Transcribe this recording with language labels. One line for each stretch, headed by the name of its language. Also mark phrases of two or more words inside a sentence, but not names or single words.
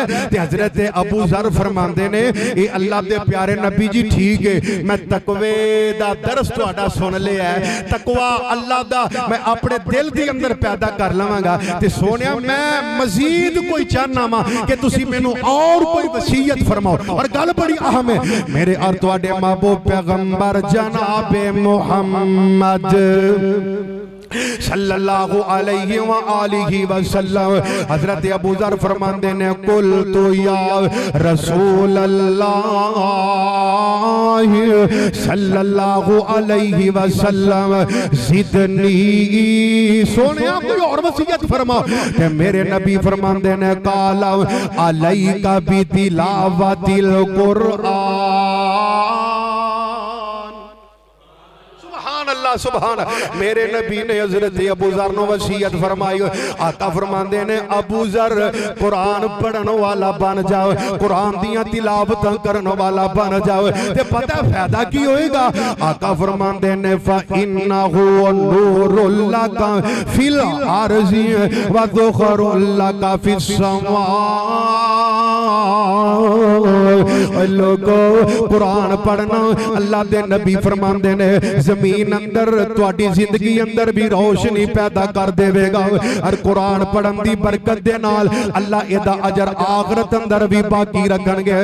Punjabi: ਤੇ ਹਜ਼ਰਤ ਅਬੂ ਜ਼ਰ ਫ਼ਰਮਾਂਦੇ ਨੇ ਏ ਅੱਲਾਹ ਦੇ ਪਿਆਰੇ ਨਬੀ ਜੀ ਠੀਕ ਹੈ ਮੈਂ ਤਕਵੇ ਦਾ ਦਰਸ ਤੁਹਾਡਾ ਸੁਣ ਲਿਆ ਹੈ, ਤਕਵਾ ਅੱਲਾਹ ਦਾ ਮੈਂ ਆਪਣੇ ਦਿਲ ਦੀ ਅੰਦਰ ਪੈਦਾ ਕਰ ਲਵਾਂਗਾ। ਤੇ ਸੋਹਣਿਆ ਮੈਂ ਮਜ਼ੀਦ ਕੋਈ ਚਾਹਨਾ ਵਾਂ ਕਿ ਤੁਸੀ ਮੈਨੂੰ ਔਰ ਕੋਈ ਵਸੀਅਤ ਫ਼ਰਮਾਓ। ਔਰ ਗੱਲ ਬੜੀ ਅਹਿਮ ਹੈ ਮੇਰੇ ਔਰ ਤੁਹਾਡੇ ਮਹਿਬੂਬ ਪੈਗ਼ੰਬਰ ਜਨਾਬੇ ਮੁਹੰਮਦ
Arabic: صلى الله عليه وآله وسلم.
Punjabi: ਹਜ਼ਰਤ ਅਬੂ ਜ਼ਰ ਫ਼ਰਮਾਤੇ ਨੇ
Arabic: قلت يا رسول الله صلى الله عليه وسلم زدني,
Punjabi: ਸੋਹਣੇ ਕੋਈ ਔਰ ਵਸੀਅਤ ਫ਼ਰਮਾ। ਤੇ ਮੇਰੇ ਨਬੀ ਫ਼ਰਮਾਤੇ ਨੇ
Arabic: قال عليك بتلاوة القرآن. الله سبحان.
Punjabi: ਮੇਰੇ ਨਬੀ ਨੇ ਹਜ਼ਰਤ ਅਬੂ ਜ਼ਰ ਨੂੰ ਵਸੀਅਤ ਫ਼ਰਮਾਈ। ਆਕਾ ਫ਼ਰਮਾਤੇ ਨੇ ਅਬੂ ਜ਼ਰ ਕੁਰਾਨ ਪੜ੍ਹਨ ਵਾਲਾ ਬਣ ਜਾਓ, ਕੁਰਾਨ ਦੀਆਂ ਤਿਲਾਵਤ ਕਰਨ ਵਾਲਾ ਬਣ ਜਾਓ। ਤੇ ਪਤਾ ਫ਼ਾਇਦਾ ਕੀ ਹੋਏਗਾ? ਆਕਾ ਫ਼ਰਮਾਤੇ ਨੇ
Arabic: فإنه نور لك في الأرض وذخر لك في السماء.
Punjabi: ਲੋਕੋ ਕੁਰਾਨ ਪੜ੍ਹਨਾ ਅੱਲਾਹ ਦੇ ਨਬੀ ਫ਼ਰਮਾਤੇ ਨੇ ਜ਼ਮੀਨ ਅੰਦਰ ਤੁਹਾਡੀ ਜ਼ਿੰਦਗੀ ਅੰਦਰ ਭੀ ਰੋਸ਼ਨੀ ਪੈਦਾ ਕਰ ਦੇਵੇਗਾ। ਔਰ ਕੁਰਾਨ ਪੜ੍ਹਨ ਦੀ ਬਰਕਤ ਦੇ ਨਾਲ ਅੱਲਾਹ ਏਹਦਾ ਅਜਰ ਆਖ਼ਿਰਤ ਅੰਦਰ ਭੀ ਬਾਕੀ ਰੱਖਣਗੇ।